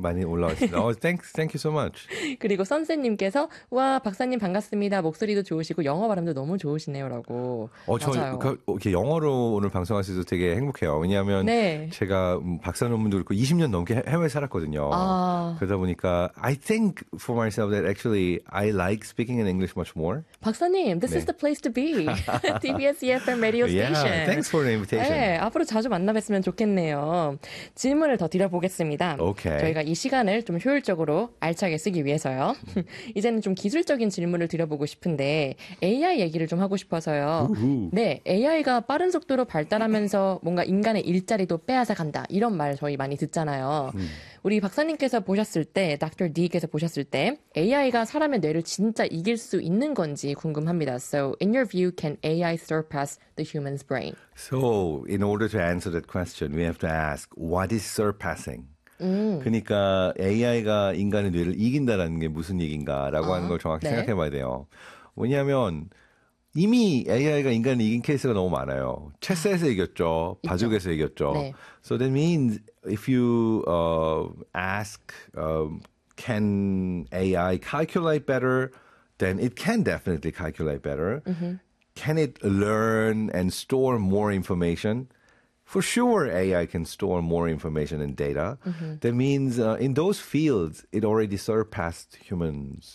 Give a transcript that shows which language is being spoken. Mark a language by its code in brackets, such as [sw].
[ko] 많이 올라와 있습니다. [en] Oh, thank you so much. [ko] 그리고 선생님께서 와, 박사님 반갑습니다. 목소리도 좋으시고 영어 발음도 너무 좋으시네요라고. 저 맞아요. 이렇게 영어로 오늘 방송할 수 있어서 되게 행복해요. 왜냐하면 네. 제가 박사 논문도 읽고 20년 넘게 해외에 살았거든요. 아. 그러다 보니까 [en] I think for myself that actually I like speaking in English much more. 박사님, this is the place to be. TBS EFM radio Yeah, station. thanks for the [ko] 네, [en] invitation. [ko] 앞으로 자주 만나 뵀으면 좋겠네요. 질문을 더 드려보겠습니다. 저희가 이 시간을 좀 효율적으로 알차게 쓰기 위해서요. 이제는 좀 기술적인 질문을 드려보고 싶은데, AI 얘기를 좀 하고 싶어서요. 네, AI가 빠른 속도로 발달하면서 뭔가 인간의 일자리도 빼앗아 간다, 이런 말 저희 많이 듣잖아요. 우리 박사님께서 보셨을 때, 닥터 D께서 보셨을 때, AI가 사람의 뇌를 진짜 이길 수 있는 건지 궁금합니다. [en] So, in your view, can AI surpass the human's brain? So, in order to answer that question, we have to ask, what is surpassing? [ko] 그러니까 AI가 인간의 뇌를 이긴다라는 게 무슨 얘기인가라고 하는 걸 정확히 생각해 네. 봐야 돼요. 왜냐하면 이미 AI가 인간을 이긴 케이스가 너무 많아요. 체스에서 이겼죠. 있죠. 바둑에서 이겼죠. 네. [en] So that means if you ask can AI calculate better, then it can definitely calculate better. Can it learn and store more information? For sure, AI can store more information and data. That means in those fields, it already surpassed humans.